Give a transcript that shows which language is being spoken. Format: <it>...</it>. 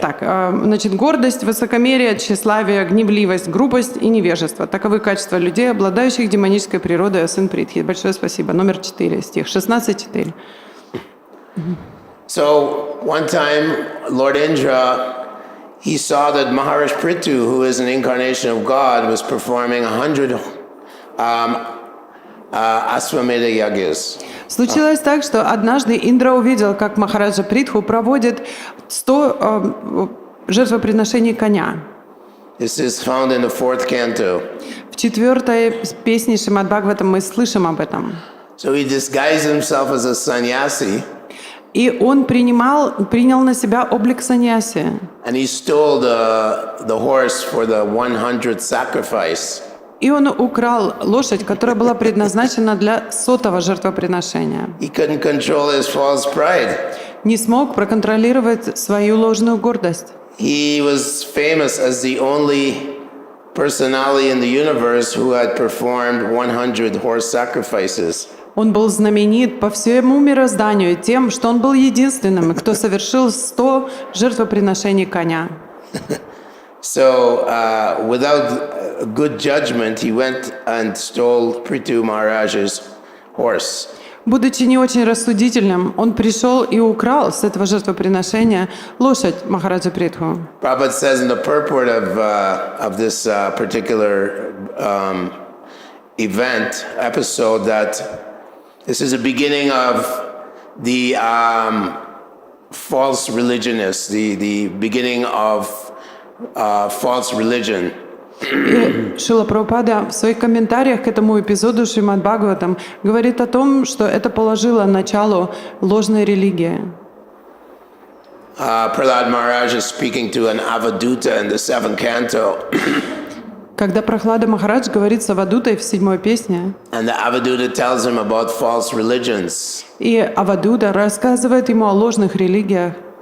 <ru>Так, значит, гордость, высокомерие, тщеславие, гневливость, грубость и невежество. Таковы качества людей, обладающих демонической природой, а сын Притхи. Большое спасибо. Номер 4, стих 16:4.</ru> <en>So one time, Lord Indra, he saw that Maharaj Prithu, who is an incarnation of God, was performing 100 Aswamedha yagyas.</en> <ru>Случилось так, что однажды Индра увидел, как Махараджа Притху проводит 100 жертвоприношений коня.</ru> <en>This is found in the 4th canto.</en> <ru>В 4 песне Шримад-бхагаватам мы слышим об этом.</ru> <en>So he disguised himself as a sannyasi,</en> <ru>И он принял на себя облик саньяси.</ru> <en>and he stole the horse for the 100th sacrifice.</en> <ru>И он украл лошадь, которая была предназначена для 100-го жертвоприношения.</ru> <en>He couldn't control his false pride.</en> <ru>Не смог проконтролировать свою ложную гордость.</ru> <en>He was famous as the only personality in the universe who had performed 100 horse sacrifices.</en> <ru>Он был знаменит по всему мирозданию тем, что он был единственным, кто совершил 100 жертвоприношений коня.</ru> <en>So, without good judgment, he went and stole Prithu Maharaj's horse.</en> <ru>Будучи не очень рассудительным, он пришел и украл с этого жертвоприношения лошадь Махараджа Притху.</ru> <en>Prabhupada says in the purport of this particular event, episode, that this is the beginning of the false religionists, the beginning of false religion.</en> <ru>И Шрила Прабхупада в своих комментариях к этому эпизоду Шримад-бхагаватам говорит о том, что это положило начало ложной религии.</ru> <en>Prahlad Maharaj is speaking to an Avaduta in the 7th canto.</en> <ru>Когда Прахлада Махарадж говорит с Авадутой в 7-й песне,</ru> <en>And the Avaduta tells him about false religions.</en> <ru>и Авадута рассказывает ему о ложных религиях.</ru>